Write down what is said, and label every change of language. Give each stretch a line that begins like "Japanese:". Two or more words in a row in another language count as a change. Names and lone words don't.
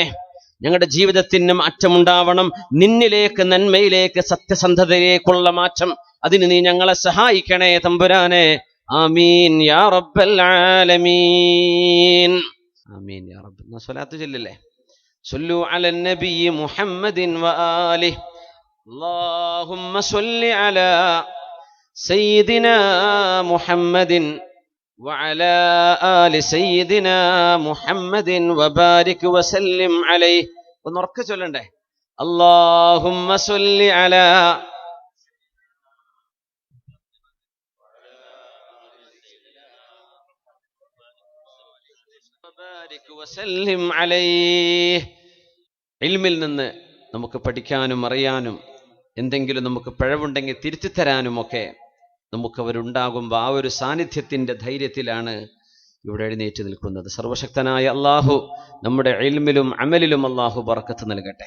Malayalam: ഞങ്ങളുടെ ജീവിതത്തിന് മാറ്റമുണ്ടാവണം, നിന്നിലേക്ക്, നന്മയിലേക്ക്, സത്യസന്ധതയിലേക്കുള്ള മാറ്റം. അതിന് നീ ഞങ്ങളെ സഹായിക്കണേ തമ്പുരാനെ.
Arabic: آمين يا رب العالمين. آمين يا رب.
Malayalam: സ്വലാത്ത് ചൊല്ലില്ലേ?
Arabic: صلوا على النبي محمد وآله. اللهم صل على سيدنا محمد وعلى آل سيدنا محمد وبارك وسلم عليه.
Malayalam: ونركز ചൊല്ലണ്ടേ?
Arabic: اللهم صل على وبارك وسلم عليه.
Malayalam: ഇൽമിൽ നിന്ന് നമുക്ക് പഠിക്കാനും അറിയാനും എന്തെങ്കിലും നമുക്ക് പിഴവുണ്ടെങ്കിൽ തിരുത്തിത്തരാനുമൊക്കെ നമുക്കവരുണ്ടാകുമ്പോൾ ആ ഒരു സാന്നിധ്യത്തിൻ്റെ ധൈര്യത്തിലാണ് ഇവിടെ എഴുന്നേറ്റ് നിൽക്കുന്നത്. സർവശക്തനായ അള്ളാഹു നമ്മുടെ ഇൽമിലും അമലിലും അള്ളാഹു ബറക്കത്ത് നൽകട്ടെ.